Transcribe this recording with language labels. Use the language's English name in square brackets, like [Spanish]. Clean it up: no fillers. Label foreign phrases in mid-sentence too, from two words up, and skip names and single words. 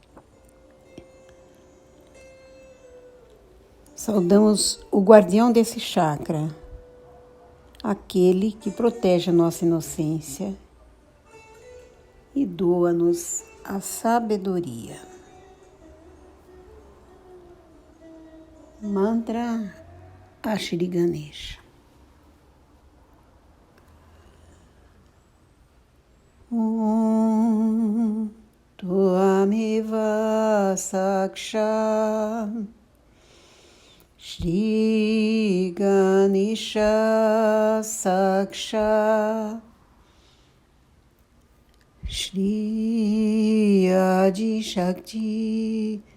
[Portuguese] Saudamos o guardião desse chakra, aquele que protege a nossa inocência e doa-nos a sabedoria. Mantra a Shri Ganesha. [Sanskrit] Tvameva Saksha Shri Ganesha Saksha Shri Adi Shakti